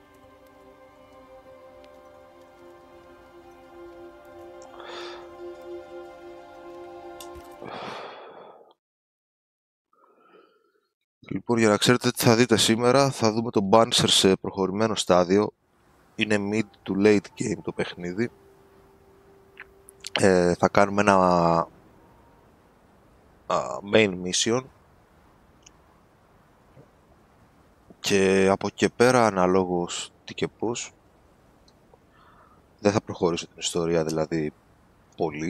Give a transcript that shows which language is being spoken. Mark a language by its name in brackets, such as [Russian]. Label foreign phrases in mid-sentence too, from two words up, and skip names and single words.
[Greek] Λοιπόν, για να ξέρετε τι θα δείτε σήμερα, θα δούμε τον Banishers σε προχωρημένο στάδιο. Είναι [English] mid to late game [Greek] το παιχνίδι. Θα κάνουμε ένα [English] main mission [Greek] και από εκεί πέρα, αναλόγως τι και πώς, δεν θα προχωρήσω την ιστορία δηλαδή πολύ.